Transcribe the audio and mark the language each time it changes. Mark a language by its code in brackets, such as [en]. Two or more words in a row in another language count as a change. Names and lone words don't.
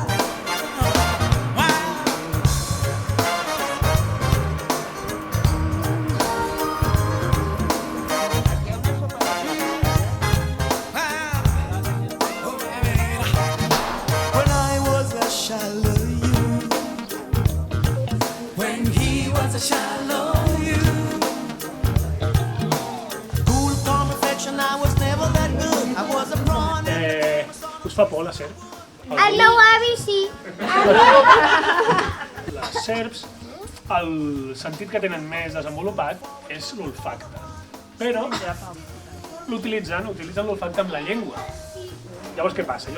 [en] When I was a shallow you, when he was a shallow you, cool, calm, affection, I was never that good. I was a prawn. [ca] Us fa por la serp? El meu avi sí. Les serps, el sentit que tenen més desenvolupat és l'olfacte, però utilitzen l'olfacte amb la llengua. Llavors què passa?